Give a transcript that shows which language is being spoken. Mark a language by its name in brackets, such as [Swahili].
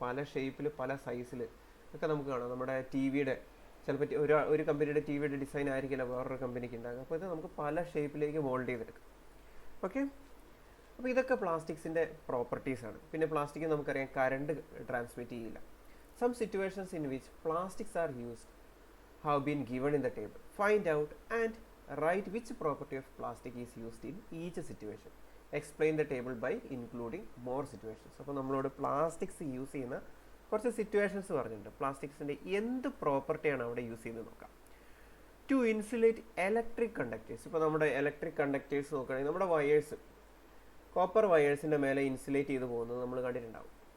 [Malayalam] പല ഷേപ്പിൽ, പല സൈസിൽ ഒക്കെ നമുക്ക് കാണാം. നമ്മുടെ ടി വിയുടെ ചിലപ്പോൾ ഒരു കമ്പനിയുടെ ടി വിയുടെ ഡിസൈൻ ആയിരിക്കില്ല വേറൊരു കമ്പനിക്ക് ഉണ്ടാകുക. അപ്പോൾ ഇത് നമുക്ക് പല ഷേപ്പിലേക്ക് മോൾഡ് ചെയ്തെടുക്കാം. ഓക്കെ, അപ്പോൾ ഇതൊക്കെ പ്ലാസ്റ്റിക്സിൻ്റെ പ്രോപ്പർട്ടീസാണ്. പിന്നെ പ്ലാസ്റ്റിക് നമുക്കറിയാം കറണ്ട് ട്രാൻസ്മിറ്റ് ചെയ്യില്ല. [English] Some situations in which plastics are used have been given in the table. Find out and write which property of plastic is used in each situation. Explain the table by including more situations. [Malayalam] അപ്പോൾ നമ്മളോട് plastics use ചെയ്യുന്ന കുറച്ച് situations പറഞ്ഞിട്ടുണ്ട്. പ്ലാസ്റ്റിക്സിൻ്റെ എന്ത് പ്രോപ്പർട്ടിയാണ് അവിടെ use ചെയ്യുന്നത് നോക്കാം. [English] To insulate electric conductors. [Malayalam] ഇപ്പോൾ നമ്മുടെ ഇലക്ട്രിക് കണ്ടക്ടേഴ്സ് നോക്കുകയാണെങ്കിൽ നമ്മുടെ വയേഴ്സ്, കോപ്പർ വയേഴ്സിൻ്റെ മേലെ ഇൻസുലേറ്റ് ചെയ്ത് പോകുന്നത് നമ്മൾ കണ്ടിട്ടുണ്ടാവും.